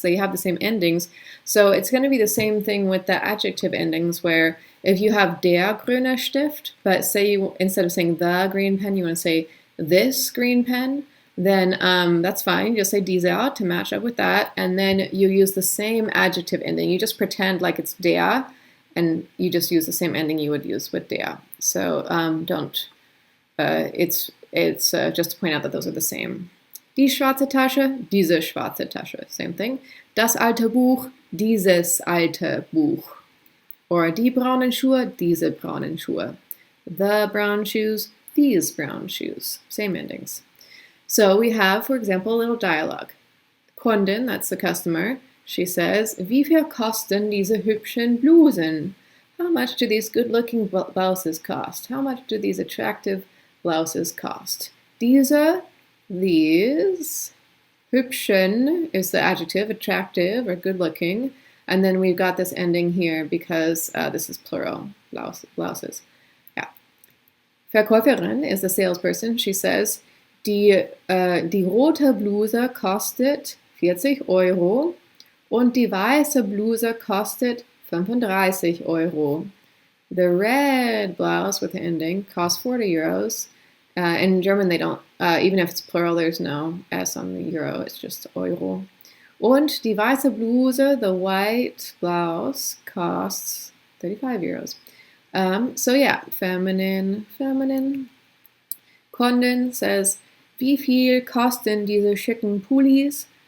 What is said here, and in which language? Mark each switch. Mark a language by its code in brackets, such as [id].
[en] They have the same endings. So it's going to be the same thing with the adjective endings, where if you have [de] der grüne Stift, [en] but say you, instead of saying the green pen, you want to say this green pen, then that's fine. You'll say dieser to match up with that, and then you use the same adjective ending. You just pretend like it's der, and you just use the same ending you would use with der. So it's just to point out that those are the same. [de] Die schwarze Tasche, diese schwarze Tasche, [en] same thing. [de] Das alte Buch, dieses alte Buch. Or die braunen Schuhe, diese braunen Schuhe. [en] The brown shoes, these brown shoes. Same endings. So we have, for example, a little dialogue. Kundin, that's the customer, she says, [de] wie viel kosten diese hübschen Blusen? [en] How much do these good-looking blouses cost? How much do these attractive blouses cost? Diese, these. Hübschen is the adjective, attractive or good-looking. And then we've got this ending here because this is plural, blouses. Yeah. Verkäuferin is the salesperson. She says, [de] die rote Bluse kostet 40 Euro und die weiße Bluse kostet 35 Euro. [en] The red blouse with the ending costs 40 euros. In German, they don't, even if it's plural, there's no S on the euro, it's just Euro. [de] Und die weiße Bluse, [en] the white blouse, costs 35 euros. So yeah, feminine. Kundin says, [de] wie viel kosten diese schicken Pullis?